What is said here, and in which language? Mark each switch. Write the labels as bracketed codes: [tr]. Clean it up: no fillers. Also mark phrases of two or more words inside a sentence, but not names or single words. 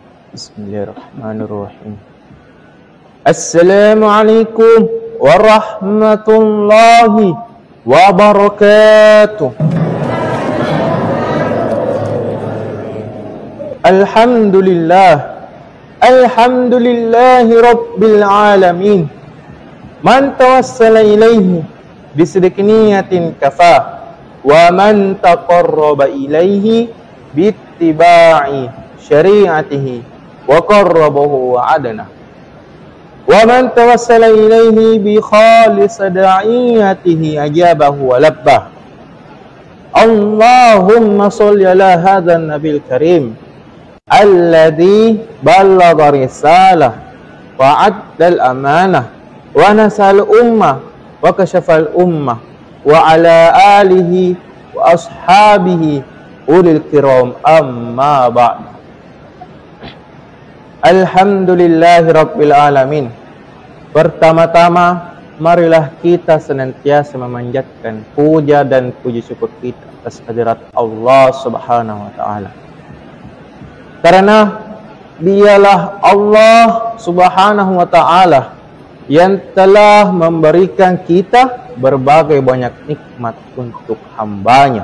[ar] بسم الله الرحمن الرحيم السلام عليكم ورحمة الله وبركاته. الحمد لله رب العالمين. من توسل إليه بصدق نية كفاه ومن تقرب إليه باتباع شريعته قربه وأدناه. ومن توسل إليه بخالص دعائه أجابه ولباه. اللهم صل على هذا النبي الكريم الذي بلغ الرسالة وأدى الأمانة ونصح الأمة وكشف الغمة وعلى آله وأصحابه أولي الكرام أما بعد. الحمد لله رب العالمين. [id] Pertama-tama, marilah kita senantiasa memanjatkan puja dan puji syukur kita atas hadirat Allah [ar] سبحانه وتعالى. [id] Karena dialah Allah [ar] سبحانه وتعالى [id] yang telah memberikan kita berbagai banyak nikmat untuk hambanya.